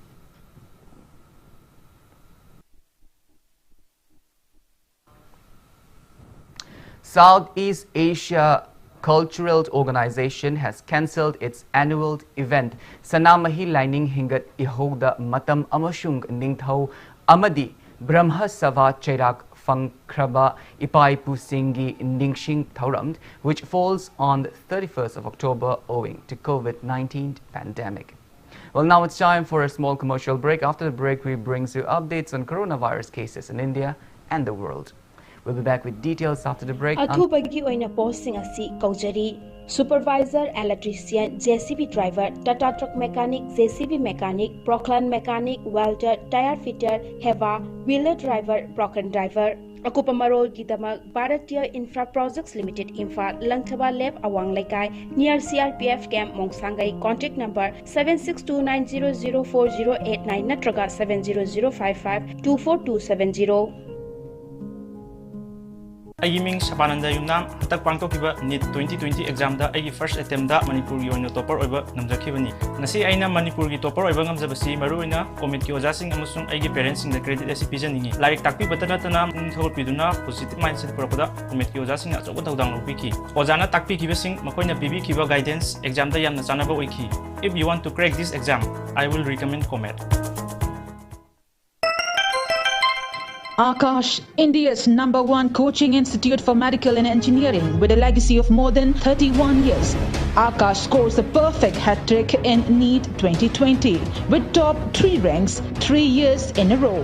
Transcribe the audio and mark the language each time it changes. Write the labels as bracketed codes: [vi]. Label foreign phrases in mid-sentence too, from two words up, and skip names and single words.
[en] Southeast Asia Cultural Organization has cancelled its annual event [mni] Sanamahi Lining Hingat Ihoda Matam Amashung Ningthau Amadi Brahma Sava Cherak Fangkraba Ipai Pusingi Ningshing Thauram, [en] which falls on the 31st of October owing to COVID-19 pandemic. Well, now it's time for a small commercial break. After the break, we bring you updates on coronavirus cases in India and the world. We'll be back with details after the break. [mni] Athubagi oina posting asi kaujari [en] supervisor, electrician, JCB driver, Tata truck mechanic, JCB mechanic, Proclan mechanic, welder, tire fitter, Heva, wheeler driver, Proclan driver. [mni] Akupa marol gidamak Bharatiya Infra Projects Limited Imphal Langthaba Lab Awang Lekai near CRPF Camp Mongsangai. [en] Contact number [mni] 7629004089 natraga 70055-24270. Aiming Shambanduram hatak pangtokiba NEET 2020 exam da agi [en] first attempt [mni] da Manipur gi oina topper oiba namjakibani ngasi aina Manipur gi topper oiba ngamjabasi maruina comment ki ojasing amusung agi parents sing da credit asi pijaningi like takpi batana tana thor piduna [en] positive mindset [mni] purakoda comment ki ojasing achogo dawdang lopiki ojana takpi kibasing makoina bibi kiba guidance exam da yamna chanaba oiki. [en] If you want to crack this exam, I will recommend COMET. Akash, India's #1 coaching institute for medical and engineering with a legacy of more than 31 years. Akash scores a perfect hat-trick in NEET 2020 with top 3 ranks 3 years in a row.